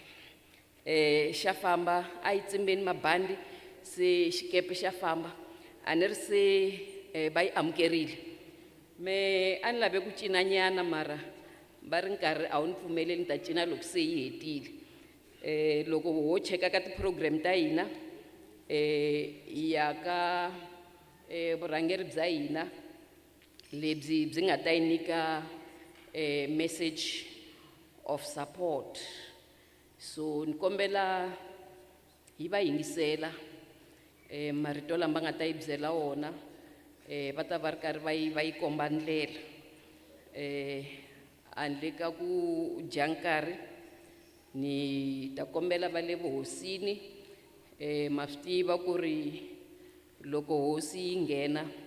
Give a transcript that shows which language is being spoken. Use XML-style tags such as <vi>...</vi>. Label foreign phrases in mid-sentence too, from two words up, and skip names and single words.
<ts>Xa famba a yi tsimbeni mabandi se xikepe xa famba a ni ri se va yi amukerile me a ni lave ku cina nyana mara va ri nkarhi a wu ni pfumeleli ni ta cina loko se yi hetile loko ho cheka ka ti-program ta hina hi ya ka vurhangeri bya hina lebyi byi nga ta yi nyika</ts> <en>message of support.</en> <ts>So nikombela hi va yingisela marito lama nga ta yi byela wona va ta va ri karhi va yi komba ndlela handle ka ku dya nkarhi ni ta kombela va le vuhosini ma swi tiva ku ri loko hosi yi nghena</ts>